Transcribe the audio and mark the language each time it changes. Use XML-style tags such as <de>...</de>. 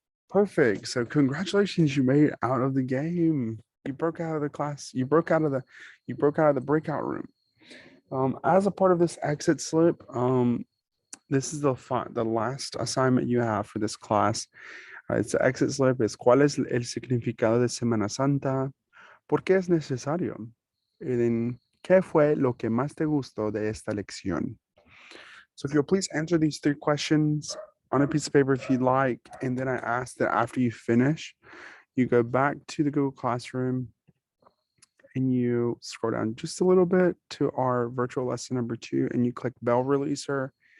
<en>Perfect. So congratulations, you made it out of the game. You broke out of the class. You broke out of the breakout room. As a part of this exit slip, this is the last assignment you have for this class. It's the exit slip. It's</en> <es>¿cuál es el significado de Semana Santa? ¿Por qué es necesario? Y</es> <en>then,</en> <es>¿qué fue lo que más te gustó de esta lección?</es> <en>So if you'll please answer these 3 questions on a piece of paper if you'd like. And then I ask that after you finish, you go back to the Google Classroom and you scroll down just a little bit to our virtual lesson number 2 and you click Bell Releaser.</en>